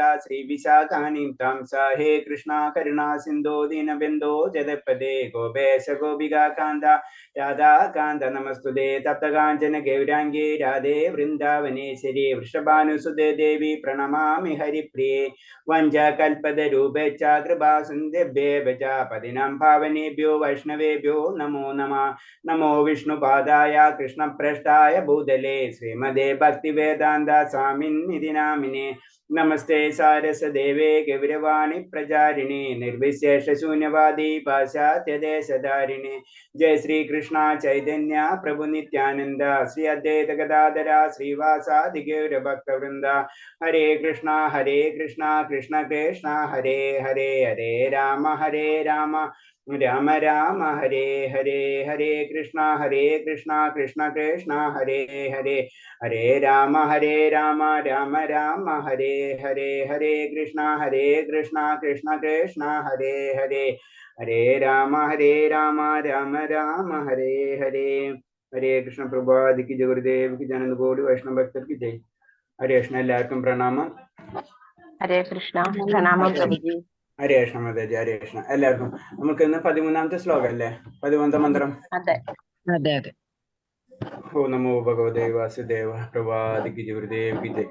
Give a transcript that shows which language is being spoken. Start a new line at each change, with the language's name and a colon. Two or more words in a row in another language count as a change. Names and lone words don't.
Sanskrit: ശ്രീ വിശാഖാനീം താം സാഹേ കൃഷ്ണ കരുണാ സിന്ധോ ദീനബന്ധോ ജഗത്പദേ ഗോപേശ ഗോപികാ കാന്ത രാധാ കാന്ത നമസ്തുതേ തപ്തകാഞ്ചന ഗൗരാംഗേ രാധേ വൃന്ദാവനേശ്വരി വൃഷഭാനുസുതേ ദേവി പ്രണമാമി ഹരിപ്രിയേ വഞ്ചകൽപതരൂപേച്ഛ കൃപാസിന്ധുഭ്യേഭ്യഃ പതിനാം പാവനേഭ്യോ വൈഷ്ണവേഭ്യോ നമോ നമഃ. നമോ വിഷ്ണുപാദായ കൃഷ്ണപ്രഷ്ടായ ഭൂതലേ ശ്രീമദേ ഭക്തിവേദാന്ത സ്വാമിന്നിധി നാമിനെ. നമസ്തേ സാരസദേവേ ഗൗരവാണി പ്രചാരിണി നിർവിശേഷ ശൂന്യവാദി പാശ്ചാത്യദേശധാരിണി. ജയ ശ്രീകൃഷ്ണ ചൈതന്യ പ്രഭു നിത്യാനന്ദ ശ്രീ അദ്വൈത ഗദാധര ശ്രീവാസാദി ഗൗരഭക്തവൃന്ദ. ഹരേ കൃഷ്ണ കൃഷ്ണ കൃഷ്ണ ഹരേ ഹരേ ഹരേ രാമ രാമ രാമ ഹരേ ഹരേ. ഹരേ കൃഷ്ണ കൃഷ്ണ കൃഷ്ണ ഹരേ ഹരേ ഹരേ രാമ രാമ രാമ ഹരേ ഹരേ. ഹരേ കൃഷ്ണ കൃഷ്ണ കൃഷ്ണ ഹരേ ഹരേ ഹരേ രാമ രാമ രാമ ഹരേ ഹരേ.
Malayalam: ഹരേ കൃഷ്ണ പ്രഭാതിക്ക് ജഗുരുദേവിക്ക് ജനന്ത കോടി വൈഷ്ണവ ഭക്തർക്ക് ജയ്. ഹരേ കൃഷ്ണ. എല്ലാവർക്കും പ്രണാമം. ഹരേ കൃഷ്ണ. പ്രണാമം പ്രഭുജി. ഹരേ കൃഷ്ണ മാതാജി. ഹരേ കൃഷ്ണ. എല്ലാവർക്കും നമുക്ക് ഇന്ന് 13ാമത്തെ ശ്ലോകം അല്ലേ? 13ാമത്തെ മന്ത്രം. അതെ അതെ അതെ.
Sanskrit: ഓ നമോ ഭഗവതേ വാസുദേവ
Malayalam: പ്രഭാതിക്ക് ഗുരുദേവിക്ക് ജയ്.